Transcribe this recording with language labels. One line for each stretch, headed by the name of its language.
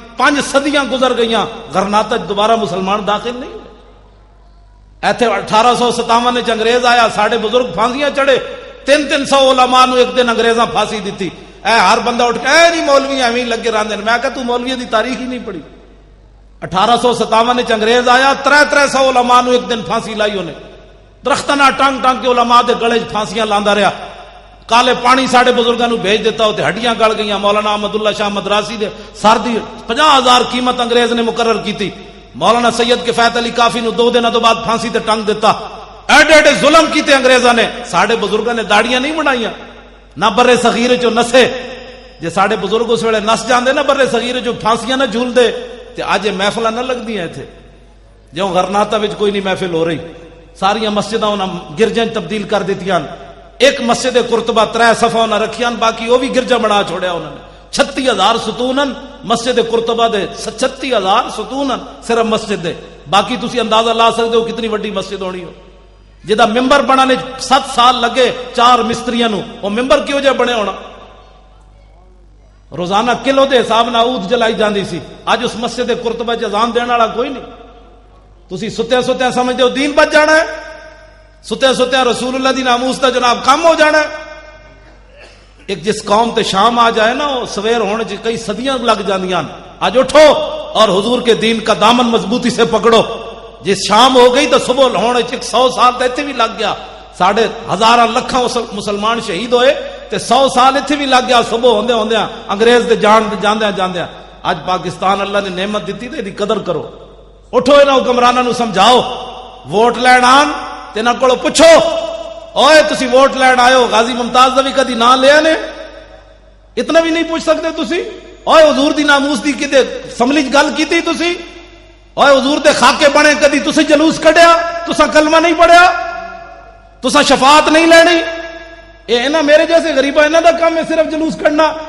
Punjabi: 5 صدیاں گزر گئیاں, غرناطہ دوبارہ مسلمان داخل نہیں ہوئے. ایتھے 1857 وچ انگریز آیا, ساڑے بزرگ پھانسیاں چڑھے. 300 علماء نو ایک دن انگریزاں پھانسی دیتی. اے ہر بندہ اٹھ کے اے نہیں مولوی ایویں لگے رہندے. میں کہا تو مولوی دی تاریخ ہی نہیں پڑھی. 1857 وچ انگریز آیا, 300 علماء نو ایک دن پھانسی لائی انہیں. درختاں نال ٹانگ ٹانگ کے علماء دے گلے پھانسیاں لاندا رہیا. کالے پانی ساڑے بزرگاں نو بھیج دیتا ہوتے, ہڈیاں گل گئیاں. مولانا احمد اللہ شاہ مدراسی دے سر دی 50,000 قیمت انگریز نے مقرر کیتی. مولانا سید کفایت علی کافی نو 2 دنوں تو بعد پھانسی تے ٹنگ دیتا. ایڈے ایڈے ظلم کیتے انگریزاں نے. ساڑے بزرگاں نے داڑیاں نہیں بنائیاں, نہ برے صغیر چو نسے. جے ساڑے بزرگ اس ویلے نس جاندے نا برے صغیر چو پھانسیاں نہ جھول دے تے اج محفلاں نہ لگدیاں ایتھے. جو غرناطہ وچ کوئی نہیں محفل ہو رہی, ساریاں مسجداں انہاں گرجاں تبدیل کر دتیاں. ایک مسجد قرطبہ 3 صفحہ انہاں رکھیاں, باقی وہ بھی گرجا بنا چھوڑیا انہوں نے. 36,000 ستونن مسجد قرطبہ دے, 36,000 ستونن صرف مسجد دے. باقی تسی اندازہ لا سکتے ہو کتنی وڈی مسجد ہونی ہو. جدا ممبر بنانے 7 سال لگے 4 مستریاں نو, وہ ممبر کیوں جے بنے ہونا؟ روزانہ کلو دے حساب نال عود جلائی جاندی سی. اج اس مسجد قرطبہ چ اذان دین والا کوئی نہیں. تسی ستیا ستیا سمجھدے ہو دین بچ جانا ہے, ستیا ستیا رسول اللہ دی ناموس دا جناب کم ہو جانا ہے. ایک جس قوم تے شام آ جائے نا, وہ سویر ہونے چ کئی صدیاں لگ جاندیاں.
Urdu: آج اٹھو اور حضور کے دین کا دامن مضبوطی سے پکڑو.
Punjabi: جس شام ہو گئی تو صبح ہونے چ 100 سال تے ایتھے بھی لگ گیا. ساڑھے ہزاراں لکھاں مسلمان شہید ہوئے تے 100 سال ایتھے بھی لگ گیا. صبح ہوندے ہوندے انگریز دے جاندے جاندے. اج پاکستان اللہ نے نعمت دیتی تے دی قدر کرو. اٹھو انہاں حکمراناں نو سمجھاؤ, ووٹ لین آن تے نہ کولو پوچھو, اوئے تسی ووٹ لین آئے ہو, غازی ممتاز دا بھی کدی نام لیا نے؟ اتنا بھی نہیں پوچھ سکتے تسی؟ اوئے حضور دی ناموس دی کدے اسمبلی چ گل کیتی تسی؟ اوئے حضور دے خاکے بنے کدی تسی جلوس کڈیا؟ تساں کلمہ نہیں پڑھیا؟ تساں شفاعت نہیں لینی؟ اے انہاں میرے جیسے غریباں انہاں دا کام ہے صرف جلوس کڈنا.